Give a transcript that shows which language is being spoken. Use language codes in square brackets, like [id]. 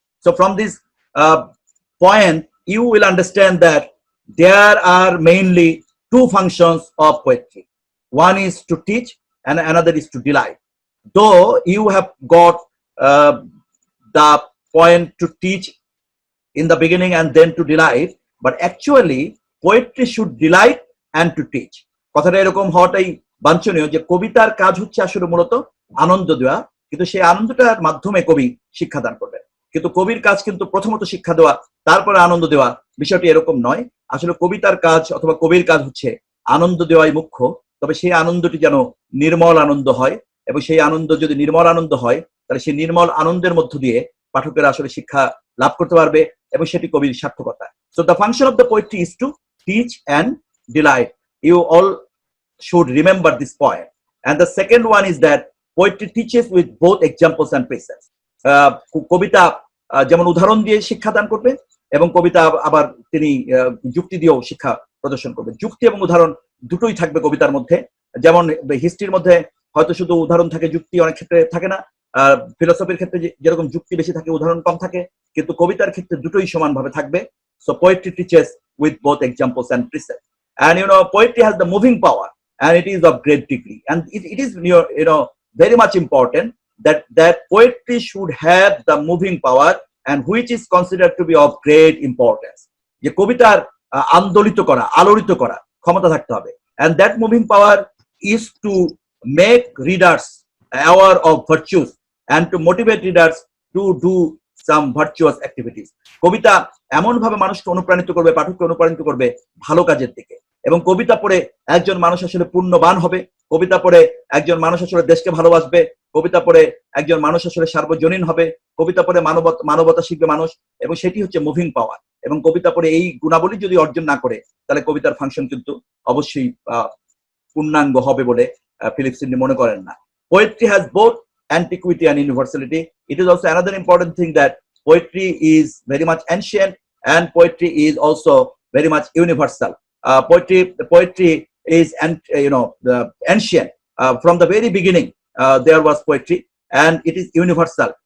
[en] So from this point, you will understand that there are mainly two functions of poetry. One is to teach and another is to delight. Though you have got the point to teach in the beginning and then to delight, but actually poetry should delight and to teach. [bn] কথাটা এরকম হওয়াটাই বাঞ্ছনীয় যে কবিতার কাজ হচ্ছে আসলে মূলত আনন্দ দেওয়া, কিন্তু সেই আনন্দটার মাধ্যমে কবি শিক্ষাদান করবেন। কিন্তু কবির কাজ কিন্তু প্রথমত শিক্ষা দেওয়া, তারপরে আনন্দ দেওয়া, বিষয়টি এরকম নয়। আসলে কবিতার কাজ অথবা কবির কাজ হচ্ছে আনন্দ দেওয়াই মুখ্য, তবে সেই আনন্দটি যেন নির্মল আনন্দ হয়, এবং সেই আনন্দ যদি নির্মল আনন্দ হয় তাহলে সেই নির্মল আনন্দের মধ্য দিয়ে পাঠকেরা আসলে শিক্ষা লাভ করতে পারবে, এবং সেটি কবির সার্থকতা। [en] So the function of the poetry is to teach and delight. You all should remember this point. And the second one is that poetry teaches with both examples and precepts. [bn] কবিতা যেমন উদাহরণ দিয়ে শিক্ষাদান করবে, এবং কবিতা আবার তিনি যুক্তি দিয়েও শিক্ষা প্রদর্শন করবে। যুক্তি এবং উদাহরণ দুটোই থাকবে কবিতার মধ্যে। যেমন হিস্ট্রির মধ্যে হয়তো শুধু উদাহরণ থাকে, যুক্তি অনেক ক্ষেত্রে থাকে না। ফিলোসফির ক্ষেত্রে যেরকম যুক্তি বেশি থাকে, উদাহরণ কম থাকে, কিন্তু কবিতার ক্ষেত্রে দুটোই সমানভাবে থাকবে। [en] So poetry teaches with both examples and precepts. And poetry has the moving power, and it is of great degree. And it is very much important that poetry should have the moving power, and which is considered to be of great importance. [bn] যে কবিতার আন্দোলিত করা, আলোড়িত করা ক্ষমতা থাকতে হবে। [en] And that moving power is to make readers aware of virtues and to motivate readers to do some virtuous activities. [bn] কবিতা এমন ভাবে মানুষকে অনুপ্রাণিত করবে, পাঠককে অনুপ্রাণিত করবে ভালো কাজের দিকে, এবং কবিতা পড়ে একজন মানুষ আসলে পুণ্যবান হবে, কবিতা পড়ে একজন মানুষ আসলে দেশকে ভালোবাসবে, কবিতা পড়ে একজন মানুষ আসলে সার্বজনীন হবে, কবিতা পড়ে মানবতা শিখবে মানুষ, এবং সেটি হচ্ছে মুভিং পাওয়ার। এবং কবিতা পড়ে এই গুণাবলী যদি অর্জন না করে তাহলে কবিতার ফাংশন কিন্তু অবশ্যই পূর্ণাঙ্গ হবে বলে ফিলিপ সিডনি মনে করেন না। [en] Poetry has both antiquity and universality. It is also another important thing that poetry is very much ancient, and poetry is also very much universal. Poetry is the ancient. From the very beginning there was poetry, and it is universal.